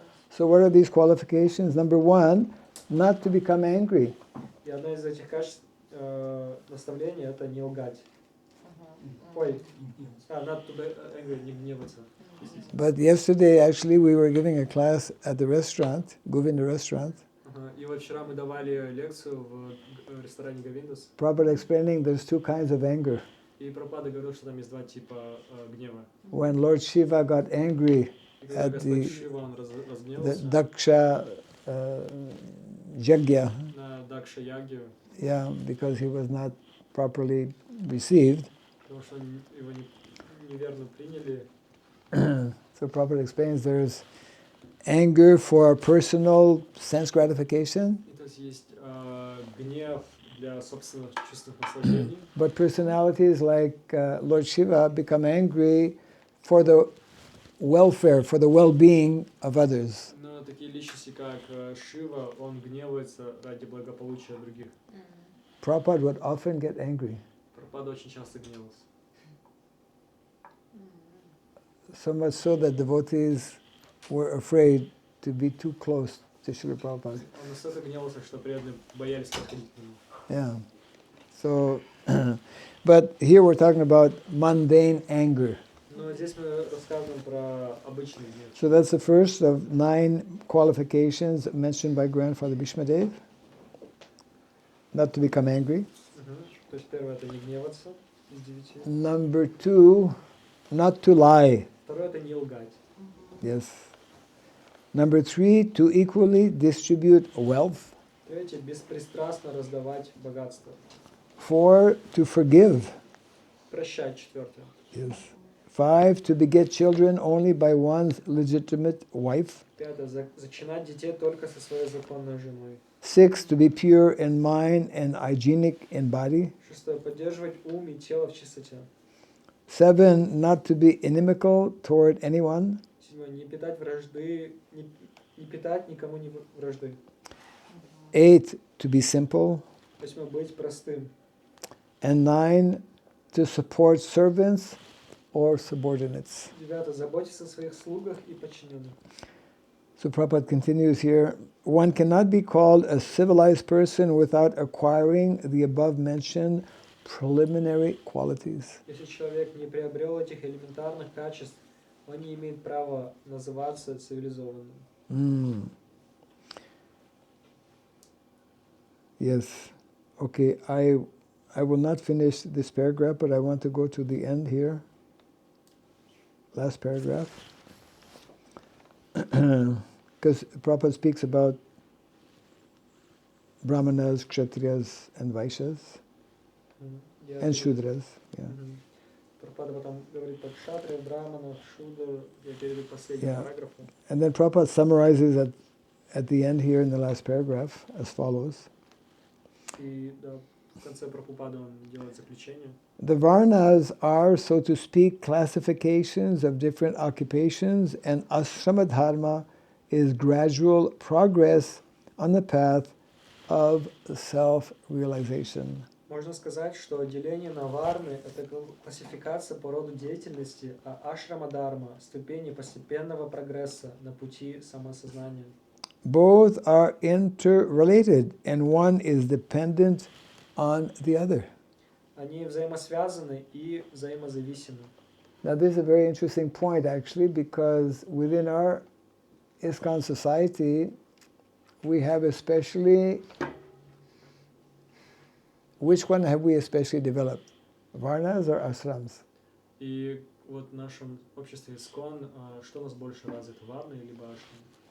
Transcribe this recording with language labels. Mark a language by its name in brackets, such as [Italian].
[English] So what are these qualifications? Number 1, not to become angry. [Russian] И одно из этих качеств наставления – это не лгать. Ой, [English] not to be angry, [Russian] не гневаться. [English] But yesterday, actually, we were giving a class at the restaurant, Govinda restaurant. [Russian] И вот вчера мы давали лекцию в ресторане Говиндас. [English] Prabhupada explaining there's 2 kinds of anger. [Russian] И Прабхупада говорил, что там есть 2 типа гнева. [English] When Lord Shiva got angry [Russian] И когда [English] at [Russian] Господь [English] the [Russian] Шива, он разгневался [English] Daksha Yajna, [Russian] на Дакша Ягью, [English] yeah, because he was not properly received. [Russian] потому что его неверно приняли. [English] So Prabhupada explains there's anger for personal sense gratification, [Russian] И то есть гнев для собственных чувственных наслаждений. [English] but personalities like Lord Shiva become angry for the welfare, for the well-being of others. [Russian] Но Именно такие личности, как Шива, он гневается ради благополучия других. [English] Prabhupada would often get angry. [Russian] Прабхупада очень часто гневался. [English] So much so that devotees were afraid to be too close to Srila Prabhupada. [Russian] Он настолько гневался, что преданные боялись подходить к нему. [English] Yeah. So, but here we're talking about mundane anger. [Russian] Но здесь мы рассказываем про обычный гнев. [English] So that's the first of 9 qualifications mentioned by Grandfather Bhishma Dev. Not to become angry. [Russian] То есть первое это не гневаться из 9. [English] Number 2, not to lie. [Russian] Второе это не лгать. [English] Yes. Number 3, to equally distribute wealth. [Russian] Третье беспристрастно раздавать богатство. [English] 4, to forgive. [Russian] Прощать. Четвертое. [English] Yes. 5, to beget children only by one's legitimate wife. [Russian] Пятое зачинать детей только со своей законной женой. [English] 6, to be pure in mind and hygienic in body. [Russian] Шестое поддерживать ум и тело в чистоте. [English] 7, not to be inimical toward anyone. [Russian] Седьмое не питать вражды, не питать никому не вражды. [English] 8, to be simple. [Russian] Восьмое быть простым. [English] And 9, to support servants or subordinates. [Russian] Девятое заботиться о своих слугах и подчиненных. [English] So Prabhupada continues here, one cannot be called a civilized person without acquiring the above mentioned preliminary qualities. [Russian] Если человек не приобрел этих элементарных качеств, он не имеет права называться цивилизованным. [English] Yes. Okay, I will not finish this paragraph, but I want to go to the end here. Last paragraph. Because Prabhupada speaks about Brahmanas, Kshatriyas, and Vaishyas, and Shudras. Yeah. [Russian] Прабхупада потом говорит про кшатриев, браманов, шудр. Я перейду к последнему параграфу. [English] And then Prabhupada summarizes at the end here in the last paragraph as follows. [Russian] И в конце Прабхупада он делает заключение. [English] The Varnas are, so to speak, classifications of different occupations, and ashrama dharma is gradual progress on the path of self-realization. [Russian] Можно сказать, что деление на варны – это классификация по роду деятельности, а ашрама-дharma – ступени постепенного прогресса на пути самосознания. [English] Both are interrelated, and one is dependent on the other. [Russian] Они взаимосвязаны и взаимозависимы. [English] Now this is a very interesting point actually, because within our ISKCON society, we have especially, which one have we especially developed? Varnas or ashrams? [Russian] И вот в нашем обществе ИСККОН, что у нас больше развито, варны или ашрам?